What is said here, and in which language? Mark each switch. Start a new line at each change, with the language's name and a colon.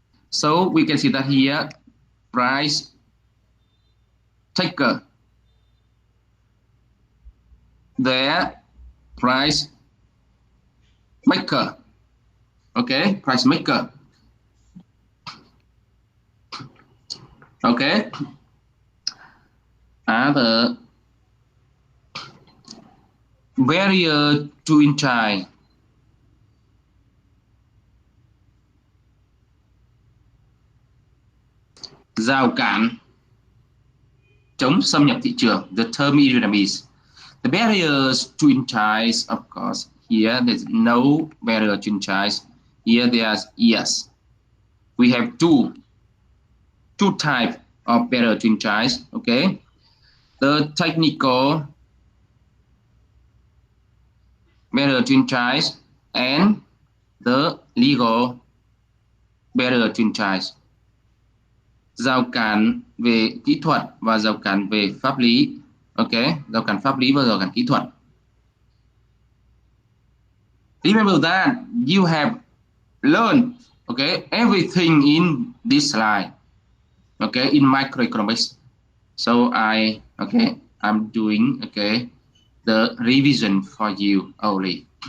English: So we can see that here, price taker, there, price maker, okay, price maker, okay. The barrier to entry,
Vietnamese: rào cản, chống xâm nhập thị trường,
English: the term in Vietnamese. The barriers to entry, of course, here there's no barrier to entry. Here there's yes. We have two types of barrier to entry, okay. The technical barrier to entry and the legal barrier to entry.
Vietnamese: Rào cản về kỹ thuật và rào cản về pháp lý, okay, rào cản pháp lý và rào cản kỹ thuật.
English: Remember that you have learned, okay, everything in this slide, okay, in microeconomics. So I'm doing, okay, the revision for you only.